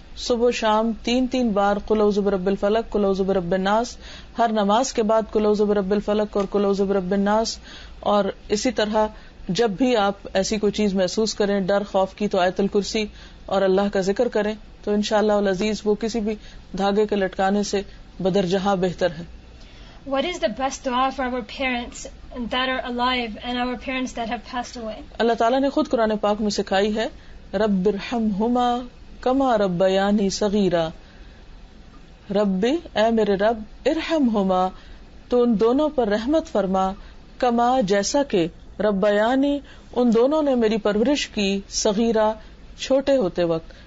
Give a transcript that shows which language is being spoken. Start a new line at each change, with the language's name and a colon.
Urdu: صبح شام 3 بار قل اعوذ برب الفلق, قل اعوذ برب الناس, ہر نماز کے بعد قل اعوذ برب الفلق اور قل اعوذ برب الناس. اور اسی طرح جب بھی آپ ایسی کوئی چیز محسوس کریں, ڈر خوف کی, تو آیت الکرسی اور اللہ کا ذکر کریں, تو انشاءاللہ العزیز وہ کسی بھی دھاگے کے لٹکانے سے بدرجہاں بہتر ہے.
English: What is the best dua for our parents that are alive and our parents that have passed away?
Urdu: اللہ تعالیٰ نے خود قرآن پاک میں سکھائی ہے,
Arabic: رب ارحمہما کما ربیانی صغیرا.
Urdu: رب, اے میرے رب, ارحمہما, تو ان دونوں پر رحمت فرما, کما, جیسا کہ, ربیانی, ان دونوں نے میری پرورش کی, صغیرا, چھوٹے ہوتے وقت.